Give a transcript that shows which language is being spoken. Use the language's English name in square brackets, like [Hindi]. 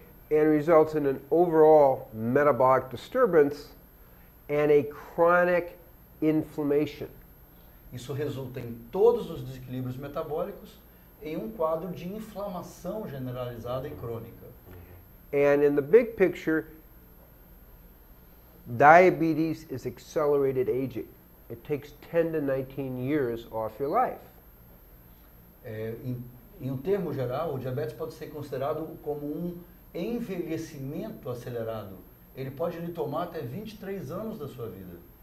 [English] And results in an overall metabolic disturbance and a chronic inflammation. [Portuguese] Isso resulta em todos os desequilíbrios metabólicos em um quadro de inflamação generalizada e crônica. [English] And in the big picture, diabetes is accelerated aging. It takes 10 to 19 years off your life. [Portuguese] Em um termo geral, o diabetes pode ser considerado como um envelhecimento acelerado. Ele pode lhe tomar até 23 anos da sua vida.